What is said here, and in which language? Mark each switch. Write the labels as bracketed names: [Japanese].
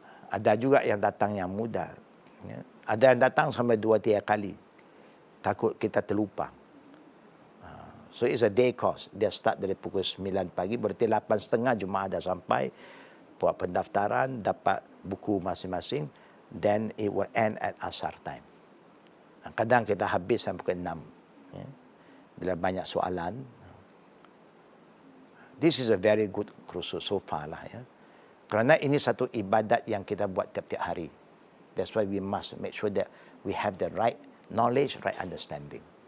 [Malay] Ada juga yang datang yang muda. Ya. Ada yang datang sampai 2-3 kali. Takut kita terlupa. [English] So it's a day course. [Malay] Dia start dari pukul 9 pagi, berarti 8.30 Jumaat dah sampai. Buat pendaftaran, dapat buku masing-masing. [English] Then it will end at asar time. [Malay] Kadang kita habis sampai pukul 6. Ya. Bila banyak soalan. [English] This is a very good kursus so far lah. [Malay] Ya. Kerana ini satu ibadat yang kita buat tiap-tiap hari. [English] That's why we must make sure that we have the right knowledge, right understanding.